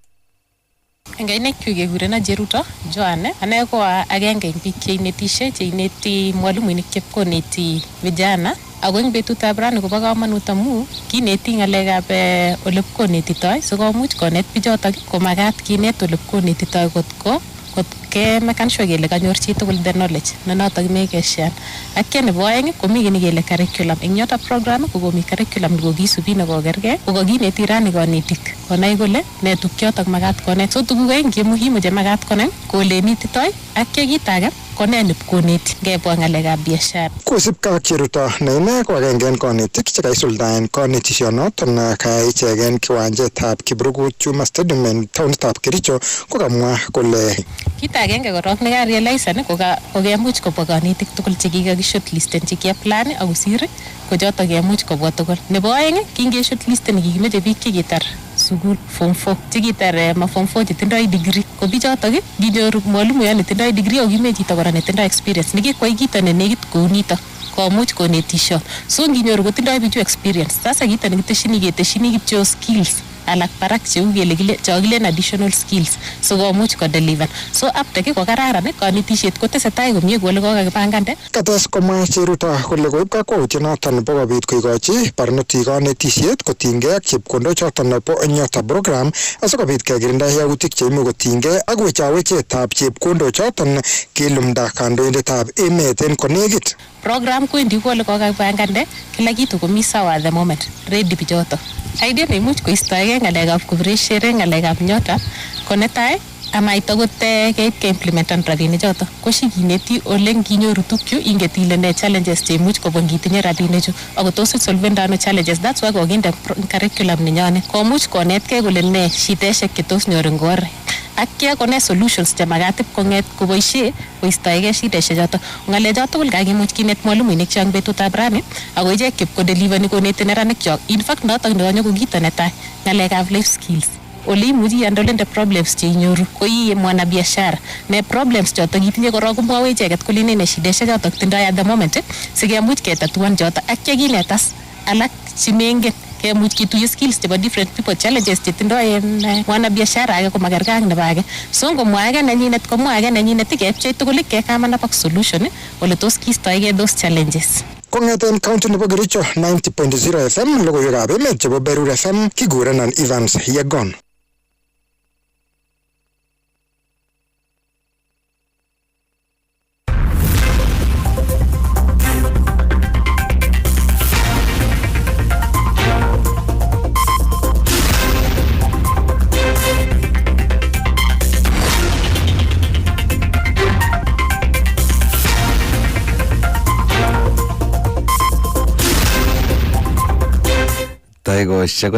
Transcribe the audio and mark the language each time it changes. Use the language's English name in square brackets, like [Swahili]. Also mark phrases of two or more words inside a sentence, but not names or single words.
[Kalenjin] Engainek kyuk kekurenon Jeruto Joanne, ane ko agenge en biik cheinetishe cheineti mwalimuinik chepkoneti vijana. Ako eng betutab rani kobo kamanut amu kineti ng'alekab ole konetitoi sikomuch konet bichotok komakat kinet ole konetitoi kot kemekan sure kele kanyor chitugul [English] the knowledge [Kalenjin] ne notok imekeshan. Ak nebo aeng komi kini kele curriculum. Eng Nyota program kokomi curriculum nekokisubi nekokergei kokakineti rani konetik konai kole ne tukyotok makat konet. So tuguk aeng chemuhimu chemakat konai ko ole mititoi ak kit age konen ipkoneti ngebwa ng'alekab biashara. Kosibge ak Cheruto ne ine ko agenge en konetik chekaisuldaen konetisionoton kayai ichegen kiwanjetab Kibrugut Chuma Stadium en taonitab Kericho kokamwa kole kit agenge korok nekarealize ko kemuch kobwa konetik tugul chekikakishortlisten chekiaplan akosir ko chotok kemuch kobwa tugul. Nebo aeng kingeshortlisten kikimeche biik chekitar sukul form 4 chekitar form 4 chetindoi degree ko bichotok kinyoru mwalimuyot netindoi degree ako kimeche chito kora netindoi experience nekikwai kito nenekit kou nito komuch konetisho. So nginyoru kotindoi bichu experience. Sasa kito nekitesyini kityo skills alak barak cheu kele chokilen [English] additional skills [Kalenjin] so komuch kodeliver. So aptek ko kararan konetisiet kotesetai komie kou ole kokakipangande. Kates komwa Cheruto kole koib kakwautiet noton nebo kobit koikochi barnotik konetisiet kotinygei ak chepkondok choton nebo Nyota program asikobit kekirinda yautik cheimuch kotinygei ak wechawechetab chepkondok choton kilumda kandoindetab emet en konekit. Program kwendi kou ole kokakipangande [Swahili] kila kitu [Kalenjin] komi sawa [English] at the moment ready [Kalenjin] bichoto. Idea neimuch koistoegei ng'alekab kupreshere ng'alekab Nyota ko netai amaita kote keit keimplementan rabinik choto ko shikineti ole nginyoru tukyu inget ile ne challenges cheimuch kobun ngitinye rabinichu ako tos isolvenda ano challenges. That's why kokinde curriculum nenyonet komuch konetkei kole ne shideshek chetos nyoru ngor ak kone solutions chemagat konget koboishe koistoege shideshek choto ngale choto tugul kakimuch kinet mwalimuinik chang betutab rani ako ichek kip ko deliver koneti neranik chok. [English] In fact [Kalenjin] noto ndonyo ko kito netai ngalekab [English] life skills [Kalenjin] ole imuchi [English] handle problems [Kalenjin] che inyoru ko ii [Swahili] mwana biashara [Kalenjin] ne problems choto kitinye korok komwoe icheket kole ne shideshek choto tindoi [English] at the moment [Kalenjin] sikemuch ketatuan choto ak chekinetas alak chimengen kemuch kituye skills chebo [English] different people challenges [Kalenjin] chetindoi [Swahili] mwana biashara [Kalenjin] age komakergei ak nebo age so ngomwa age nenyinet komwa age nenyinet kepchei tugul kekaman [English] up solution [Kalenjin] ole tos kiistoege [English] those challenges. [Kalenjin] Kongeten county nebo Kericho 90.0 FM logoiwekab emet chebo Berur FM kigurenan Evans Yegon. Taikoshek ko